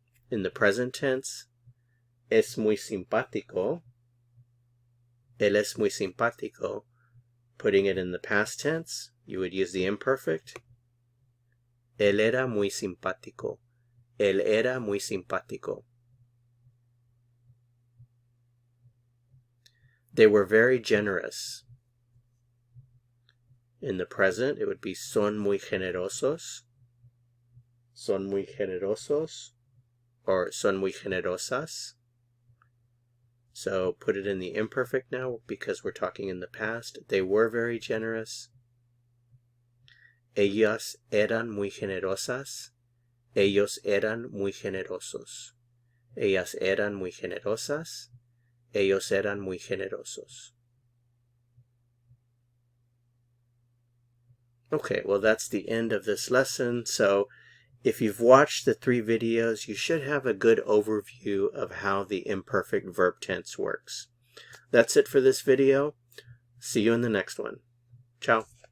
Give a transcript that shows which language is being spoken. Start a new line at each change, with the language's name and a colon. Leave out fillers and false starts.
English: In the present tense,
Spanish: es muy simpático. Él es muy simpático.
English: Putting it in the past tense, you would use the imperfect.
Spanish: Él era muy simpático. Él era muy simpático.
English: They were very generous. In the present, it would be
Spanish: son muy generosos. Son muy generosos.
English: Or
Spanish: son muy generosas.
English: So put it in the imperfect now because we're talking in the past. They were very generous.
Spanish: Ellas eran muy generosas. Ellos eran muy generosos. Ellas eran muy generosas. Ellos eran muy generosos.
English: Okay, well that's the end of this lesson. So if you've watched the 3 videos, you should have a good overview of how the imperfect verb tense works. That's it for this video. See you in the next one. Ciao.